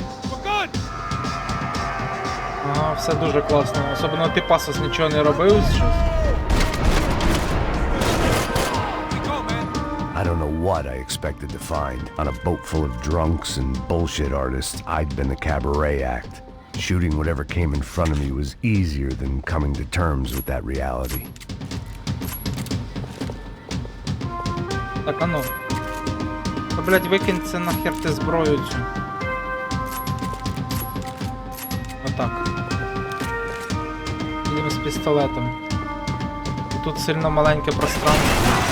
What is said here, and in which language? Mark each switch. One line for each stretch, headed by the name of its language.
English: We're good!
Ukrainian: Ага, все дуже класно. Особливо ти, Пасос, нічого не робив щось.
English: We go, man! I don't know what I expected to find. On a boat full of drunks and bullshit artists, I'd been the cabaret act. Shooting whatever came in front of me was easier than coming to terms with that reality.
Ukrainian: Так, а ну. Та, блядь, викинь це нахер ти зброю цю. Отак. Їдемо з пістолетом. І тут сильно маленьке пространство.